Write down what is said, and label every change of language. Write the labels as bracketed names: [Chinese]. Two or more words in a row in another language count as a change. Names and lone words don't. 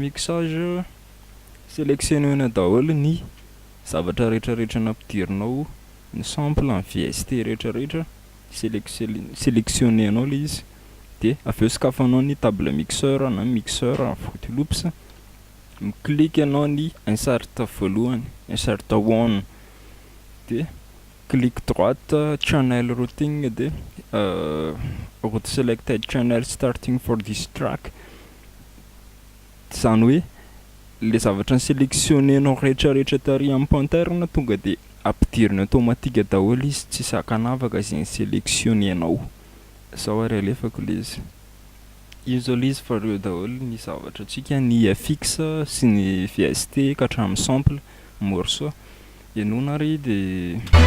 [Malagasy] mixage sélectionnena daholo ny zavatra rehetrarehetra nampidirinao ny sample en VST rehetrarehetra sélectionnenao le izy de aveo sokafanao ny [French] table mixeur [Malagasy] na mixeur Fruity Loops miclique anao ny insert voalohany [English] insert one [Malagasy] de [French] clique droite [English] channel routing [Malagasy] de [English] route selected channel starting for this track [Malagasy] zany hoe le zavatra ny sélectionnenao rehetrarehetra tary amin'ny panterne tonga de ampidiriny automatique daholo izy tsy sakanavaka zay ny sélectionnenao zao ary alefako le izy izy fa reo daholo ny zavatra atsika ny FX sy ny VST ka hatramin'ny sample morceau enona ary de